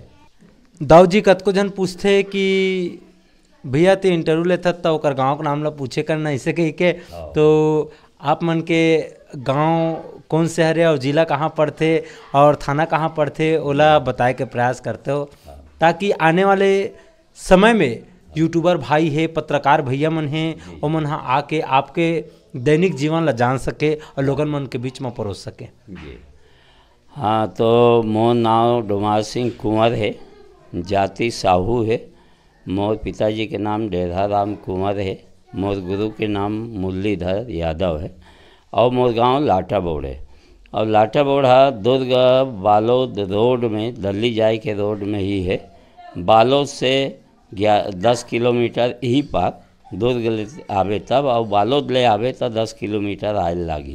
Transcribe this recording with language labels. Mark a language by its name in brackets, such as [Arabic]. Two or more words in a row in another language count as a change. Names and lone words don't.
[Chhattisgarhi] दाऊ जी, कतको जन पूछते कि भैया ते इंटरव्यू लेता तो ओकर गाँव का नाम ला पूछे करना ऐसे कही के, तो आप मन के गांव कौन से हरे और जिला कहाँ पड़ते और थाना कहाँ पड़ते ओला बताए के प्रयास करते हो, ताकि आने वाले समय में यूट्यूबर भाई है, पत्रकार भैया मन हैं, वो मन हाँ आके आपके दैनिक जीवन ला जान सके और लोगन मन के बीच में परोस सके। जी हाँ, तो मोर नाम डोमार सिंह कुंवर है, जाति साहू है। मोर पिताजी के नाम डेढ़ा राम कुंवर है। मोर गुरु के नाम मुरलीधर यादव है। और मोर गांव लाटा बोड़ है। और लाटा बोड़ा दुर्ग बालोद रोड में, दिल्ली जाए के रोड में ही है। बालोद से 10 किलोमीटर ही पार दुर्ग ले आवे तब, और बालोद ले आवे तो 10 किलोमीटर आए लागी।